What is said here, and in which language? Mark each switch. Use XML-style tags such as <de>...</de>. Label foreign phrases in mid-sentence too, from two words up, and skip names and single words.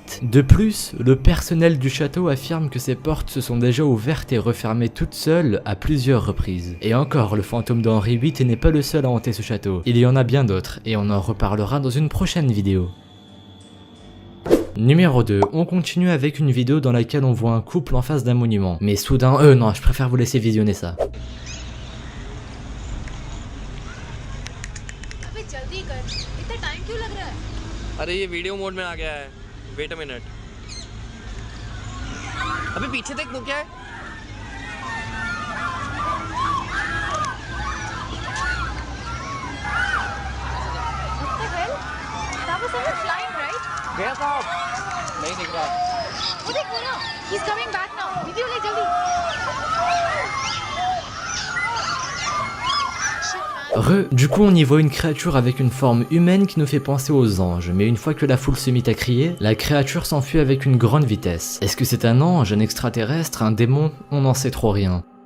<fr>De plus, le personnel du château affirme que ces portes se sont déjà ouvertes et refermées toutes seules à plusieurs reprises. Et encore, le fantôme d'Henri VIII n'est pas le seul à hanter ce château. Il y en a bien d'autres, et on en reparlera dans une prochaine vidéo. Numéro 2, on continue avec une vidéo dans laquelle on voit un couple en face d'un monument. Mais soudain, non, je préfère vous laisser visionner ça.</fr> <hi>जल्दी कर, इतना</hi> <en>time</en> <hi>क्यों लग रहा है? अरे ये</hi> <en>video mode</en> <hi>में आ गया है।</hi> <en>wait a minute.</en> <hi>अभी पीछे देख वो क्या है?</hi> <en>What the hell? That was someone flying, right?</en> <hi>गया साहब नहीं दिख रहा। वो देख वो ना,</hi> <en>he's coming back now.</en> <hi>वीडियो ले जल्दी।</hi> <fr>Du coup on y voit une créature avec une forme humaine qui nous fait penser aux anges, mais une fois que la foule se mit à crier, la créature s'enfuit avec une grande vitesse. Est-ce que c'est un ange, un extraterrestre, un démon? On n'en sait trop rien.</fr>